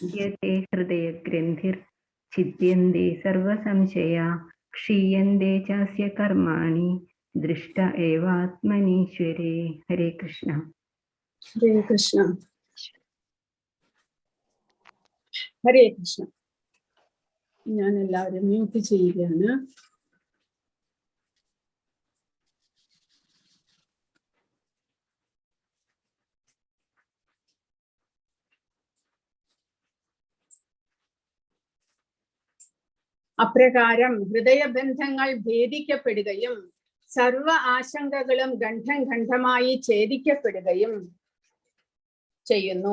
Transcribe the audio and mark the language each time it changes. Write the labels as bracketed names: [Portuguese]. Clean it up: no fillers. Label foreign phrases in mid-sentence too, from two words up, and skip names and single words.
[Sanskrit] विद्यते हृदय ग्रन्थिर्छिद्यन्ते सर्व संशया क्षीयन्ते चास्य कर्माणि दृष्ट एवात्मनीश्वरे। हरे कृष्ण। हरे कृष्ण. ഹരേ കൃഷ്ണ. [Malayalam] ഞാൻ എല്ലാവരും മ്യൂട്ട് ചെയ്യുകയാണ്. അപ്രകാരം ഹൃദയബന്ധങ്ങൾ ഭേദിക്കപ്പെടുകയും സർവ ആശങ്കകളും ഖണ്ഡം ഖണ്ഡമായി ഛേദിക്കപ്പെടുകയും ചെയ്യുന്നു.